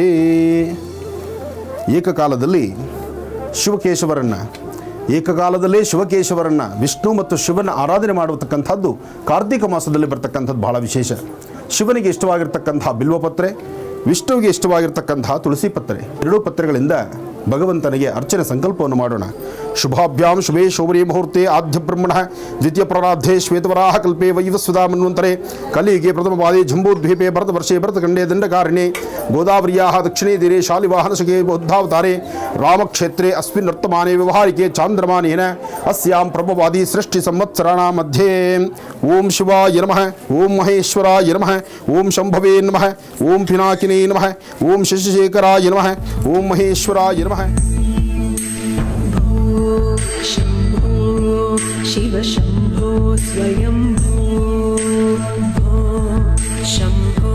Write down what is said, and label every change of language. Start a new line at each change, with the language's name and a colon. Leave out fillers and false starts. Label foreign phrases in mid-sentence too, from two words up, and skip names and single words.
Kannada: ಏಕಕಾಲದಲ್ಲಿ ಶಿವಕೇಶವರನ್ನು ವಿಷ್ಣು ಮತ್ತು ಶಿವನ ಆರಾಧನೆ ಮಾಡತಕ್ಕಂಥದ್ದು ಕಾರ್ತಿಕ ಮಾಸದಲ್ಲಿ ಬರ್ತಕ್ಕಂಥದ್ದು ಬಹಳ ವಿಶೇಷ. ಶಿವನಿಗೆ ಇಷ್ಟವಾಗಿರ್ತಕ್ಕಂತಹ ಬಿಲ್ವಪತ್ರೆ, ವಿಷ್ಣುವಿಗೆ ಇಷ್ಟವಾಗಿರ್ತಕ್ಕಂತಹ ತುಳಸಿ ಪತ್ರೆ, ಎರಡೂ ಪತ್ರೆಗಳಿಂದ ಭಗವಂತನಿಗೆ ಅರ್ಚನೆ ಸಂಕಲ್ಪವನ್ನು ಮಾಡೋಣ.
Sanskrit: ಶುಭಾಭ್ಯಾಂ ಶುಭೇ ಶೋಭನೇ ಮುಹೂರ್ತೆ ಆದ್ಯ ಬ್ರಹ್ಮಣ ದ್ವಿತೀಯ ಪ್ರಾರಾಧೆ ಶ್ವೇತವರಾಹ ಕಲ್ಪೆ ವೈವಸ್ವದಾ ಮನ್ವಂತರೆ ಕಲಿಯುಗೆ ಪ್ರಥಮವಾದಿ ಜಂಬೂದ್ವೀಪೆ ಭರತವರ್ಷೆ ಭರತಖಂಡೇ ದಂಡಕಾರಿಣೆ ಗೋದಾವರ್ಯಾಃ ದಕ್ಷಿಣೇ ತೀರೆ ಶಾಲಿವಾಹನಶಕೆ ಬೌದ್ಧಾವತಾರೆ ರಾಮಕ್ಷೇತ್ರೆ ಅಸ್ಮಿನ್ ವರ್ತಮಾನೆ ವ್ಯವಹಾರಿಕೆ ಚಾಂದ್ರಮಾನೇನ ಅಸ್ಯಾಂ ಪ್ರಭವಾದಿ ಸೃಷ್ಟಿ ಸಂವತ್ಸರಾಣಾಂ ಮಧ್ಯೆ. ಓಂ ಶಿವಾಯ ನಮಃ, ಓಂ ಮಹೇಶ್ವರಾಯ ನಮಃ, ಓಂ ಶಂಭವೇ ನಮಃ, ಓಂ ಪಿನಾಕಿನೇ ನಮಃ, ಓಂ ಶಶಿಶೇಖರಾಯ ನಮಃ, ಓಂ ಮಹೇಶ್ವರಾಯ ನಮಃ. शम्भो शिव शम्भो स्वयम्भो भो शम्भो